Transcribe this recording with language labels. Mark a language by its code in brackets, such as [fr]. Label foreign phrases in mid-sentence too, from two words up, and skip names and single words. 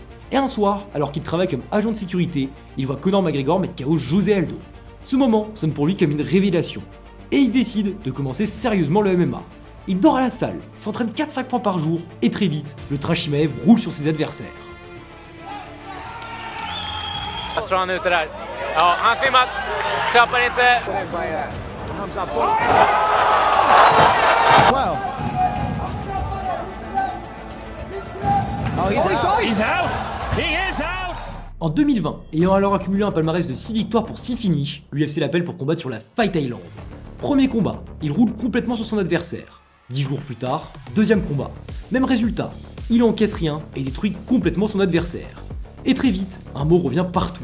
[fr] Et un soir, alors qu'il travaille comme agent de sécurité, il voit Conor McGregor mettre KO José Aldo. Ce moment sonne pour lui comme une révélation, et il décide de commencer sérieusement le MMA. Il dort à la salle, s'entraîne 4-5 fois par jour, et très vite, le train Chimaev roule sur ses adversaires. [sv] Strong ute där. Ja, han svimmar. Klappar inte. [en] Wow. Oh, he's out. He is out. [fr] En 2020, ayant alors accumulé un palmarès de 6 victoires pour 6 finishes, l'UFC l'appelle pour combattre sur la Fight Island. Premier combat, il roule complètement sur son adversaire. 10 jours plus tard, deuxième combat. Même résultat, il encaisse rien et détruit complètement son adversaire. Et très vite, un mot revient partout.